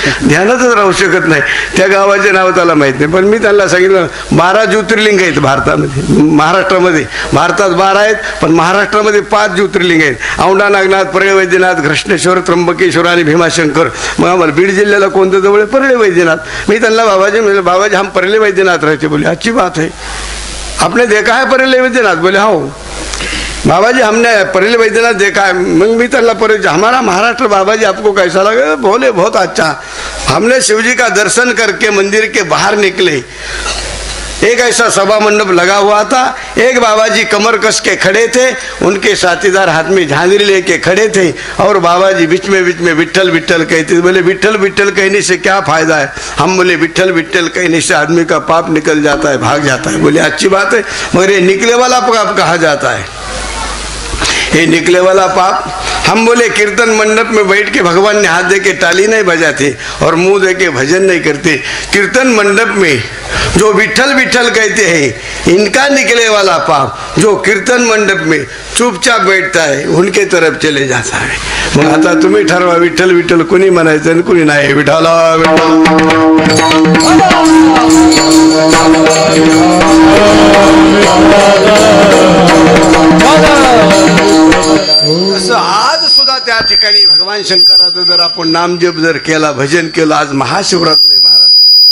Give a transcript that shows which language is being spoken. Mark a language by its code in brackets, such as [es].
[mr] ध्यानातच राहू शकत नाही. त्या गावाचे नाव त्याला माहीत नाही. पण मी त्यांना सांगितलं 12 ज्योतिर्लिंग आहेत भारतामध्ये, महाराष्ट्रामध्ये. भारतात 12 आहेत, पण महाराष्ट्रामध्ये 5 ज्योतिर्लिंग आहेत. औंढा नागनाथ, परळी वैद्यनाथ, घृष्णेश्वर, त्र्यंबकेश्वर आणि भीमाशंकर. मग आम्हाला बीड जिल्ह्याला कोणतं जवळ? परळी वैद्यनाथ. मी त्यांना बाबाजी म्हणलं, [hi] बाबाजी हम परले वैद्यनाथ रहते. बोले अच्छी बात है, आपने देखा है परले वैद्यनाथ? बोले हो बाबाजी हमने परले वैद्यनाथ देखा है. [mr] मग मी त्यांना [hi] हमारा महाराष्ट्र बाबाजी आपको कैसा लगा? बोले बहुत अच्छा. हमने शिवजी का दर्शन करके मंदिर के बाहर निकले, एक ऐसा सभा मंडप लगा हुआ था, एक बाबाजी कमर कस के खड़े थे, उनके साथीदार हाथ में झांझरी लेके खड़े थे और बाबाजी बीच में विट्ठल विट्ठल कहते. बोले विट्ठल विट्ठल कहने से क्या फायदा है? हम बोले विट्ठल विट्ठल कहने से आदमी का पाप निकल जाता है, भाग जाता है. बोले अच्छी बात है, मगर ये निकले वाला पाप कहा जाता है? ये निकले वाला पाप? हम बोले कीर्तन मंडप में बैठ के भगवान ने हाथ दे के ताली नहीं बजाते और मुंह दे के भजन नहीं करते. कीर्तन मंडप में जो विठल विठल कहते हैं, इनका निकले वाला पाप जो कीर्तन मंडप में चुपचाप बैठता है उनके तरफ चले जाता है. [mr] मग आता तुम्ही ठरवा, विठ्ठल विठ्ठल कुणी म्हणायचं आणि कुणी नाही. विठाला असं आज सुद्धा त्या ठिकाणी भगवान शंकराचं जर आपण नामजप जर केला, भजन केलं, आज महाशिवरात्र आहे महाराज.